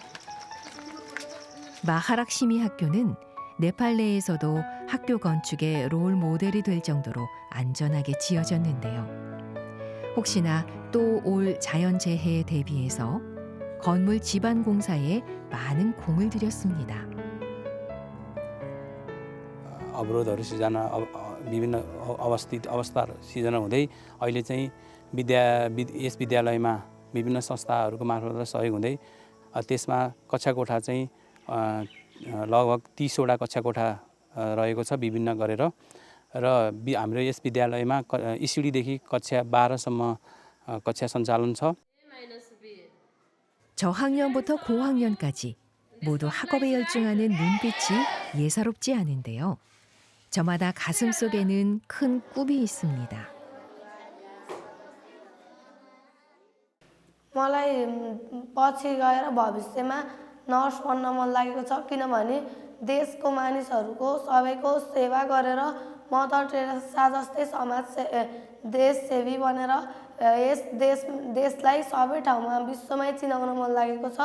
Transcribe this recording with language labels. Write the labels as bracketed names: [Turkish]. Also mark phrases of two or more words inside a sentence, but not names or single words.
[Korean] 마하락시미 학교는 네팔 내에서도 학교 건축의 롤 모델이 될 정도로 안전하게 지어졌는데요. 혹시나 또 올 자연재해에 대비해서 건물 지반 공사에 많은 공을 들였습니다. [Nepali] अवरोधहरू सिर्जना विभिन्न अवस्थाहरू सिर्जना हुँदै अहिले चाहिँ यस विद्यालयमा विभिन्न संस्थाहरूको मार्फत सहयोग हुँदै त्यसमा कक्षा कोठा चाहिँ लगभग 30वटा कक्षा कोठा रहेको छ विभिन्न गरेर र हाम्रो यस विद्यालयमा इसिडीदेखि कक्षा 12सम्म कक्षा सञ्चालन छ. [Korean] 저학년부터 고학년까지 모두 학업에 열중하는 눈빛이 예사롭지 않은데요. 저마다 가슴 속에는 큰 꿈이 있습니다. [Nepali] मलाई पछि गएर भविष्यमा नर्स बन्न मन लागेको छ किनभने देशको मानिसहरूको सबैको सेवा गरेर मदर टेरेसा जस्तै देशसेवी बनेर देशलाई सबै ठाउँमा विश्वमै चिनाउन मन लागेको छ.